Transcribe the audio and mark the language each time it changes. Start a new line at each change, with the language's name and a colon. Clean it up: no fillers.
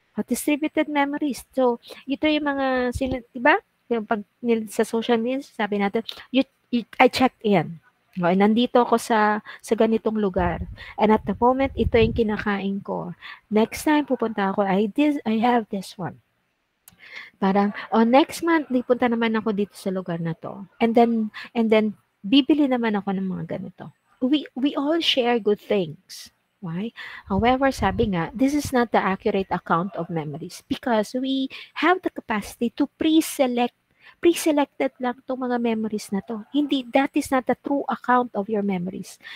English: Distributed memories.
Filipino: So, ito yung mga, diba? Yung pag sa social media, sabi natin,
English: I checked in.
Filipino: Okay, nandito ako sa ganitong lugar.
English: And at the moment,
Filipino: ito yung kinakain ko.
English: Next time,
Filipino: pupunta ako,
English: I have this one.
Filipino: Parang, next month, punta naman ako dito sa lugar na to. And then, bibili naman ako ng mga ganito.
English: We all share good things. Why? However,
Filipino: sabi nga,
English: this is not the accurate account of memories because we have the capacity to pre-selected
Filipino: lang itong mga memories na to.
English: Hindi, that is not the true account of your memories.